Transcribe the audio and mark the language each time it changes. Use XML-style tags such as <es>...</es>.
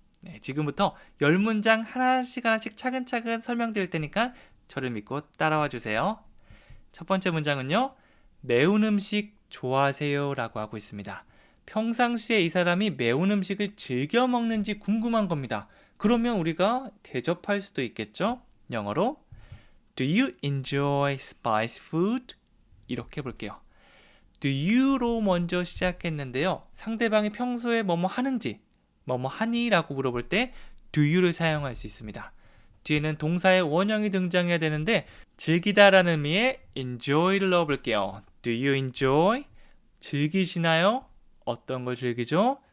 <ko>네, 지금부터 10문장 하나씩 차근차근 설명드릴 테니까 저를 믿고 따라와 주세요. 첫 번째 문장은요. 매운 음식 좋아하세요? 라고 하고 있습니다. 평상시에 이 사람이 매운 음식을 즐겨 먹는지 궁금한 겁니다. 그러면 우리가 대접할 수도 있겠죠?</ko> <en>영어로 Do you enjoy spicy food?</en> <ko>이렇게 볼게요. Do you로 먼저 시작했는데요. 상대방이 평소에 뭐뭐 하는지, 뭐뭐 하니? 라고 물어볼 때 do you를 사용할 수 있습니다. 뒤에는 동사의 원형이 등장해야 되는데 즐기다 라는 의미의 enjoy를 넣어볼게요.</ko> <en>Do you enjoy?</en> <ko>즐기시나요? 어떤 걸 즐기죠?</ko>